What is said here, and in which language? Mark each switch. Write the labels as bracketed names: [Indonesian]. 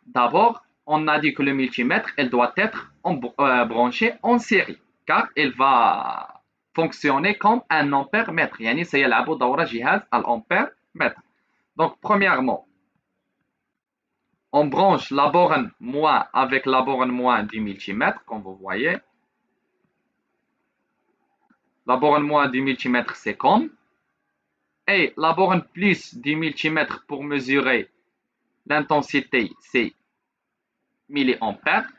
[French] D'abord, on a dit que le multimètre, elle doit être branché en série, car elle va fonctionner comme un ampère mètre. [Arabic] يعني سيلعب دور جهاز الأمبير mètre. [French] Donc, premièrement, on branche la borne moins avec la borne moins du multimètre, comme vous voyez. La borne moins du multimètre, c'est comme. Et la borne plus du multimètre pour mesurer l'intensité, c'est milliampères.